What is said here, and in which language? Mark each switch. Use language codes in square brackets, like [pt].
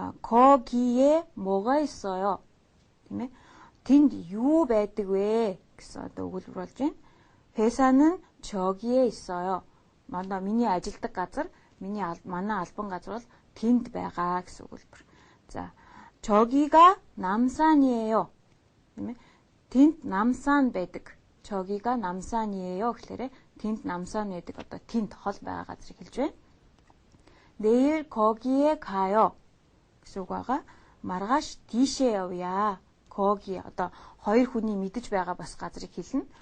[ko] 거기에 뭐가 있어요? [mn] тийм ээ. тэнд юу байдаг вэ гэсэн өгүүлбэр болж байна. [ko] 회사는 저기에 있어요. [mn] миний ажилдаг газар, манай албан газар бол тэнд байгаа гэсэн өгүүлбэр. [ko] За, 저기가 남산이에요. [mn] тийм ээ. тэнд 남산 байдаг. [ko] 저기가 남산이에요 [mn] гэхлээр тэнд 남산 байдаг. тэнд хол байгаа газрыг хэлж байна. [ko] 내일 거기에 가요 [mn] гэсэн үг байгаа. маргааш тийшээ явъя. 거기 хоёр хүний мэдэж байгаа бас газрыг хэлнэ.